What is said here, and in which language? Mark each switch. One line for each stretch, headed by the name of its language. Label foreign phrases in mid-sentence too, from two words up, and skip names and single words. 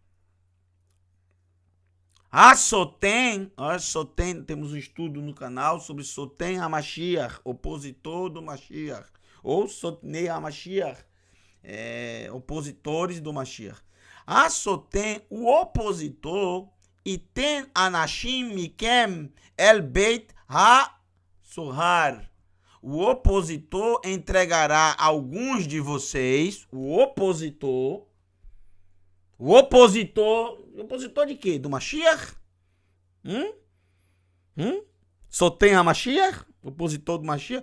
Portuguese: A Soten, temos um estudo no canal sobre
Hebrew: שטן המשיח,
Portuguese: opositor do Mashiach, ou
Hebrew: שטני המשיח,
Portuguese: opositores do Mashiach. A Soten, o opositor, e tem
Hebrew: אנשים מכם אל בית הסהר.
Portuguese: O opositor entregará alguns de vocês, o opositor de quê? Do Mashiach? Só tem a Mashiach? Opositor do Mashiach?